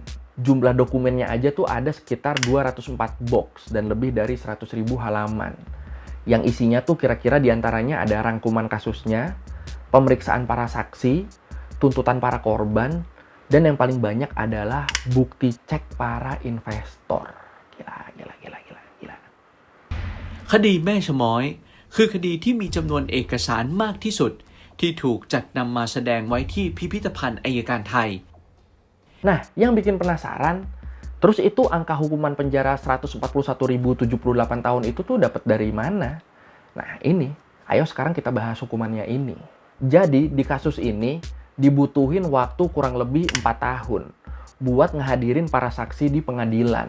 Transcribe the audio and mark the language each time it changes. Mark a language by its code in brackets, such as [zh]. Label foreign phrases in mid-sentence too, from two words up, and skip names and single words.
[id] Jumlah dokumennya aja tuh ada sekitar 204 box dan lebih dari 100.000 halaman. Yang isinya tuh kira-kira diantaranya ada rangkuman kasusnya, pemeriksaan para saksi, tuntutan para korban, dan yang paling banyak adalah bukti cek para investor. Gila. [th] คดีแม่ชะม้อยคือคดีที่มีจำนวนเอกสารมากที่สุดที่ถูกจัดนำมาแสดงไว้ที่พิพิธภัณฑ์อัยการไทย [id] Nah, yang bikin penasaran, terus itu angka hukuman penjara 141.078 tahun itu tuh dapat dari mana? Nah, ini, ayo sekarang kita bahas hukumannya ini. Jadi, di kasus ini dibutuhin waktu kurang lebih 4 tahun buat ngehadirin para saksi di pengadilan.